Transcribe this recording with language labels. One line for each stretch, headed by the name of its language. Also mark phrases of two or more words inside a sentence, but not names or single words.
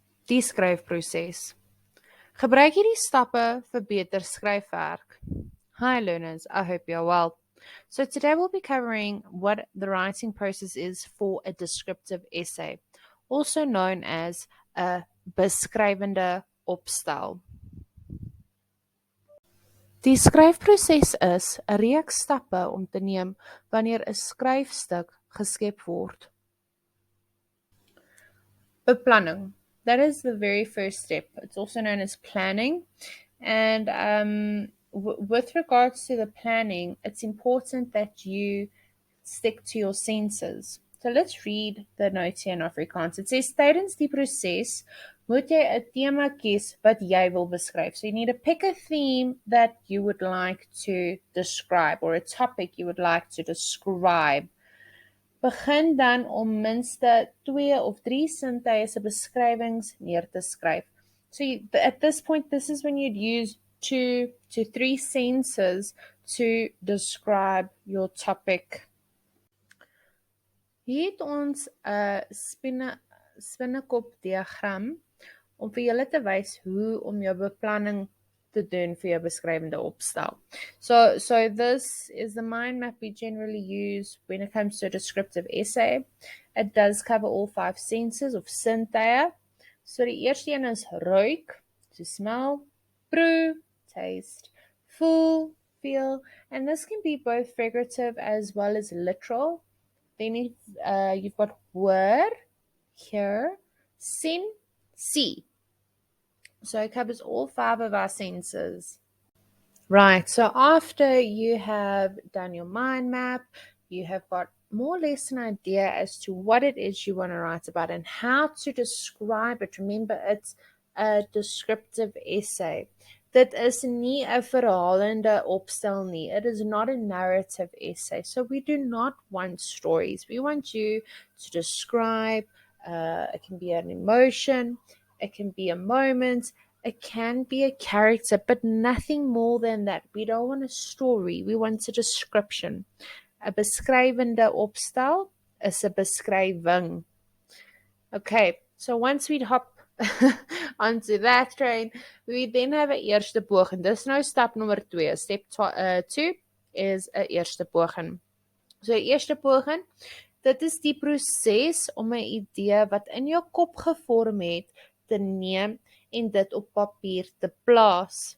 Afrikaans: Die skryfproses. Gebruik hierdie stappe vir beter skryfwerk.
English: Hi learners, I hope you're well. So today we'll be covering what the writing process is for a descriptive essay, also known as a
Afrikaans: beskrywende opstel. Die skryfproses is 'n reeks stappe om te neem wanneer 'n skryfstuk geskep word. Beplanning.
English: That is the very first step. It's also known as planning. And with regards to the planning, it's important that you stick to your senses. So let's read the note here in Afrikaans. It says,
Afrikaans: tydens die proses moet jy 'n tema kies wat jy wil beskryf.
English: So you need to pick a theme that you would like to describe or a topic you would like to describe.
Afrikaans: Begin dan om minste 2 of 3 sintuie se beskrywings neer te skryf.
English: So at this point, this is when you'd use 2 to 3 senses to describe your topic.
Afrikaans: Hier het ons 'n spinnekop diagram om vir julle te wys hoe om jou beplanning te doen vir jou beskrywende opstel.
English: So this is the mind map we generally use when it comes to a descriptive essay. It does cover all 5 senses of sintuie.
Afrikaans: So die eerste een is ruik,
English: to smell, proe, taste, voel, feel, and this can be both figurative as well as literal. Then you've got hoor, hear, sien, see. So it covers all 5 of our senses. Right, so after you have done your mind map, you have got more or less an idea as to what it is you want to write about and how to describe it. Remember, it's a descriptive essay.
Afrikaans: Dit is nie 'n verhalende opstel nie.
English: It is not a narrative essay. So we do not want stories. We want you to describe, it can be an emotion, it can be a moment, it can be a character, but nothing more than that. We don't want a story. We want a description.
Afrikaans: 'n beskrywende opstel is 'n beskrywing.
English: Okay, so once we hop onto that train, we then have
Afrikaans: 'n eerste poging. Dis nou stap nommer 2. Step 2 is 'n eerste poging. So 'n eerste poging, dit is die proses om 'n idee wat in jou kop gevorm het te neem en dit op papier te plaas.